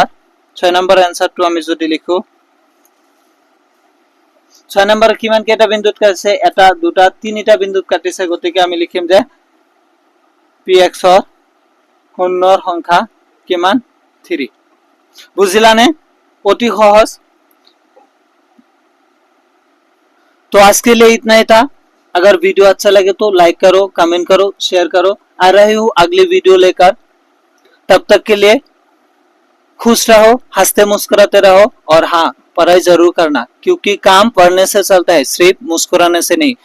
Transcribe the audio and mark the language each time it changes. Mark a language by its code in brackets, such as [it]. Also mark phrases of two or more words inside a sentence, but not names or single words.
[as] 6 নম্বৰ এনসারটো আমি যদি লিখো 6 নম্বৰ কিমান কেইটা বিন্দুত কাটিছে? এটা দুটা তিনিটা বিন্দুত কাটিছে। গতিকে আমি লিখিম যে px ৰ শূন্যৰ সংখ্যা কিমান? 3। বুঝিলানে? অতি সহজ। [hi] तो आज के लिए इतना ही था। अगर वीडियो अच्छा लगे तो लाइक करो, कमेंट करो, शेयर करो। आ रही हूँ अगली वीडियो लेकर। तब तक के लिए खुश रहो, हंसते मुस्कुराते रहो और हाँ, पढ़ाई जरूर करना क्योंकि काम पढ़ने से चलता है, सिर्फ मुस्कुराने से नहीं।